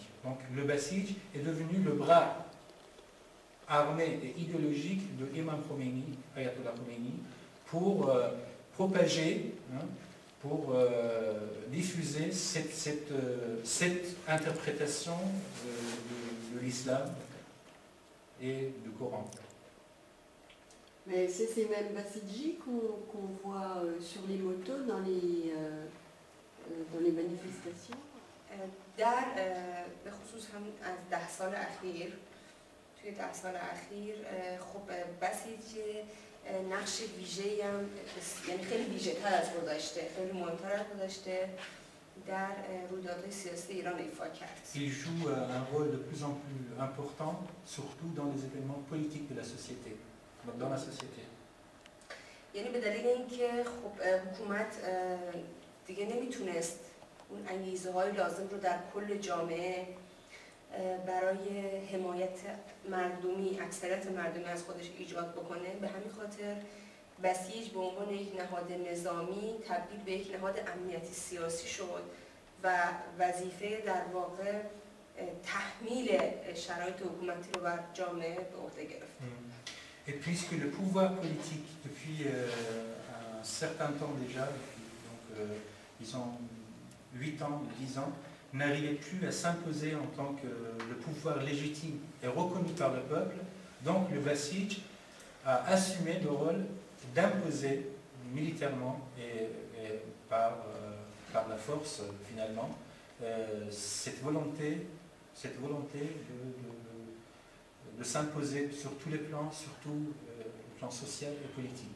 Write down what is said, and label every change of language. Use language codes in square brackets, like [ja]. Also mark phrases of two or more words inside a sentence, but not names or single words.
[fr] Donc le Basij est devenu le bras armé et idéologique de Imam Khomeini, Ayatollah Khomeini, pour propager, pour diffuser cette interprétation de l'islam et du Coran. Mais c'est ces mêmes Basiji qu'on voit sur les motos dans les manifestations. [fa] در به خصوص هم از 10 سال اخیر توی 10 سال اخیر خب بسیج نقش ویژه‌ای هم یعنی خیلی ویژه‌تر از گذشته، خیلی مهمتر از گذشته در رویدادهای سیاسی ایران ایفا کرد. [fr] Il joue un rôle de plus en plus important, surtout dans les événements politiques de la société, dans la société. [fa] یعنی به دلیل اینکه خب حکومت دیگه نمیتونست اون انگیزه های لازم رو در کل جامعه برای حمایت مردمی، اکثریت مردمی از خودش ایجاد بکنه، به همین خاطر بسیج به عنوان یک نهاد نظامی تبدیل به یک نهاد امنیتی سیاسی شد و وظیفه در واقع تحمیل شرایط حکومتی رو بر جامعه به عهده گرفت. [fr] Et puisque le pouvoir politique, depuis un certain temps déjà, ils ont 8 ans, 10 ans, n'arrivait plus à s'imposer en tant que le pouvoir légitime et reconnu par le peuple, donc le Basij a assumé le rôle d'imposer militairement et par la force finalement cette volonté de s'imposer sur tous les plans, surtout le plan social et politique.